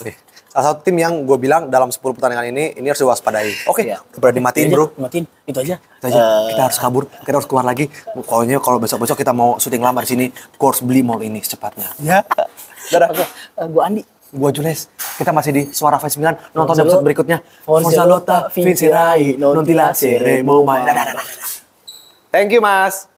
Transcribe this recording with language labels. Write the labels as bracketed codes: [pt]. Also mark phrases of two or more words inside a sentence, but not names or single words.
[id] Salah satu tim yang gue bilang dalam 10 pertandingan ini harus diwaspadai. Oke, udah dimatiin bro. Matiin, itu aja. Kita harus kabur, kita harus keluar lagi. Pokoknya kalau besok-besok kita mau syuting lama di sini, gue harus beli mall ini secepatnya. Ya. Dadah. Gue Andi. Gue Jules. Kita masih di Suara Fans 9. Nonton episode berikutnya. [it] Forza Lotta, Vinci Rai, non ti lasceremo mai. [en] Thank you, Mas.